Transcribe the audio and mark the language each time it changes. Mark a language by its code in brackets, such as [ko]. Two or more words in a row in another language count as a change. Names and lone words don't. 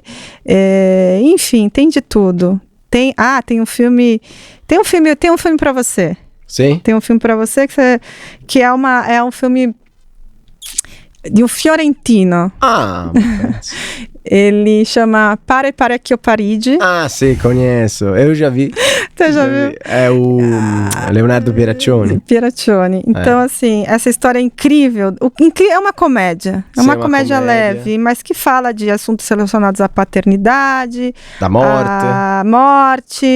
[pt] Enfim, tem de tudo. Tem um filme para você. Sim. Tem um filme para você que é um filme de um fiorentino. Ele chama Pare che io parigi. Sì, conheço. Eu já vi. Você já viu? É o Leonardo Pieraccioni. Então, assim, essa história é incrível. É uma comédia. É uma comédia leve, mas que fala de assuntos relacionados à paternidade, da morte. A morte.